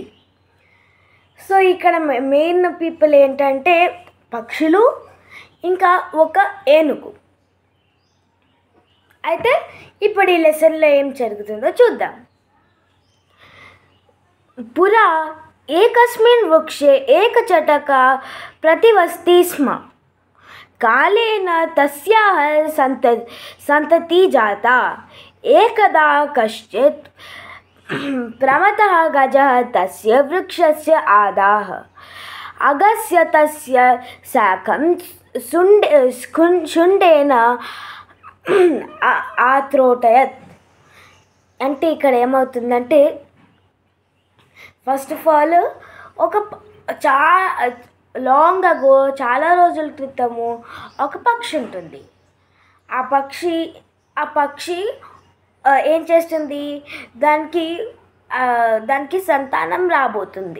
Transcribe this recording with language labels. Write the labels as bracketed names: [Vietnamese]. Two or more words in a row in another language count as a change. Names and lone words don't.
[Telugu] సో ఇక్కడ [English] main people [Telugu] ఏంటంటే పక్షులు ఇంకా ఒక ఏనుగు. అయితే ఇప్పుడు ఈ లెసన్లో ఏం జరుగుతుందో చూద్దాం. [Sanskrit] పురా ఏకస్మిన్ వృక్షే ఏకచటకా प्रतिवसति स्म. कालेन तस्याः सन्ततिः जाता. एकदा कश्चित् प्रमथः गजः तस्य वृक्षस्य अधः अगस्य तस्य शाखं शुण्डेन आत्रोटयत्. [Telugu] అంటే ఇక్కడ ఏమవుతుందంటే [English] first of all [Telugu] ఒక [English] long ago [Telugu] చాలా రోజుల క్రితము ఒక పక్షి ఉంటుంది. ఆ పక్షి ఏం చేస్తుంది, దానికి సంతానం రాబోతుంది.